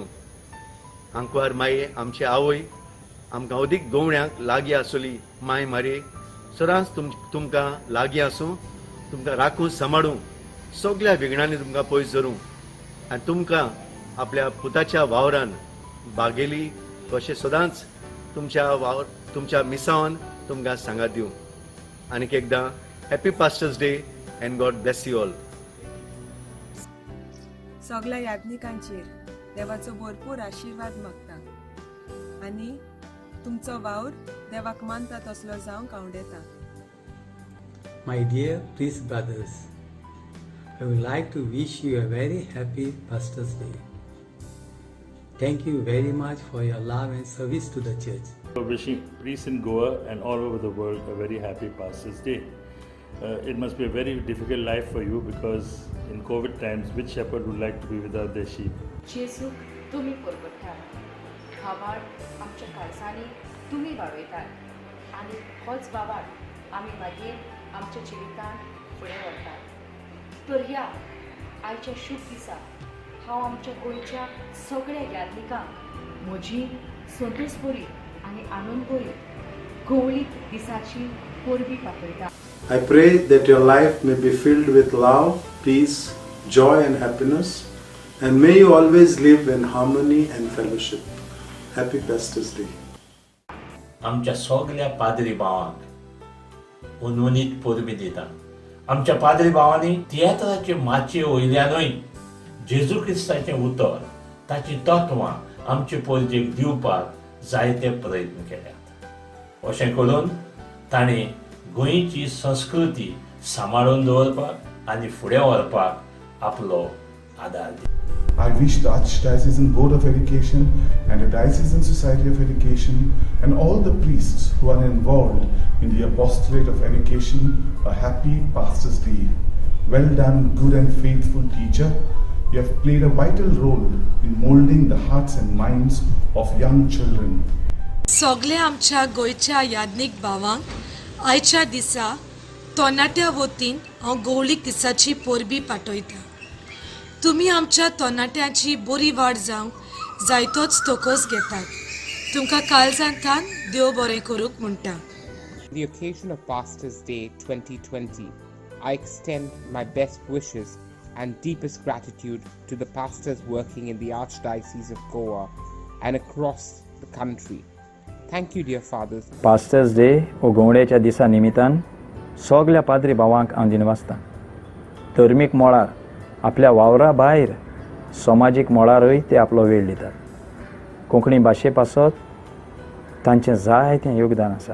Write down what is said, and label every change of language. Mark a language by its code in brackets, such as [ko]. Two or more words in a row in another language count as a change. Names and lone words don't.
[kok] आंकवार माये आमची आवय आमकां अदीक गवळ्यांक लागीं आसली माय मारे सदांच तुमकां लागीं आसूं, तुमकां राखून सांबाळूं, सगल्या विघ्नांनी तुमकां पयस धरूं आनी तुमकां आपल्या पुताच्या वावरान बागेली कशें सदांच तुमच्या मिसावान तुमकां सांगात दिवं. [en] आनीक एकदां happy Pastors Day and God bless you all. [kok] सगल्या याज्ञिकांचेर देवाचो भरपूर आशिर्वाद मागता आनी तुमचो वावर देवाक मानता तसलो जावंक आवडटा. [en] My dear priest brothers, I would like to wish you a very happy Pastor's Day. Thank you very much for your love and service to the church. Wishing priests in Goa and all over the world a very happy Pastor's Day. It must be a very difficult life for you because in COVID times, which shepherd would like to be without their sheep? [kok] जेजूक तुमी परगटात, भावार्थ आमच्या काळजांनी तुमी वाडयतात आनी होच भावार्थ आमी मागीर आमच्या जिवितांत फुडें व्हरतात. तर ह्या आयच्या शुभ दिसा हांव आमच्या गोंयच्या सगळ्या याज्ञिकांक म्हजी संतोषभरी आनी आनंदभरी गवळीक दिसाची पोरबी पातळटा. [en] I pray that your life may be filled with love, peace, joy and happiness, and may you always live in harmony and fellowship. Happy Pastors Day. [kok] आमच्या सगळ्या पाद्री भावांक उनवनीत पोरबी दिता. आमच्या पाद्री भावांनी तियात्राचे माचे वयल्यानूय जेजू क्रिस्ताचें उतर, ताची तत्वां आमचे पोरजेक दिवपाक जायते प्रयत्न केल्यात. अशें करून ताणें गोंयची संस्कृती सांबाळून दवरपाक आनी फुडें व्हरपाक आपलो आदार दिलो. [en] I wish the Archdiocesan Board of Education and the Diocesan Society of Education and all the priests who are involved in the apostolate of education a happy Pastor's Day. Well done, good and faithful teacher. You have played a vital role in molding the hearts and minds of young children. [kok] सगळ्या आमच्या गोंयच्या याज्ञीक भावांक आयच्या दिसा तरणाट्या वतीन हांव गवळीक दिसाची पोरबी पाठयता. तुमी आमच्या तरणाट्यांची बरी वाड जावंक जायतोच तोकोस घेतात. तुमकां काळजांतल्यान देव बरें करूंक म्हणटा. [en] The occasion of Pastors' Day 2020, I extend my best wishes and deepest gratitude to the pastors working in the Archdiocese of Goa and across the country. Thank you, dear fathers. Pastors Day [kok] हो गवंड्याच्या दिसा निमित्तान सगळ्या पाद्री भावांक हांव दिनवासतां. धर्मीक मळार आपल्या वावरा भायर समाजीक मळारूय ते आपलो वेळ दितात. कोंकणी भाशे पासत तांचें जायतें योगदान आसा.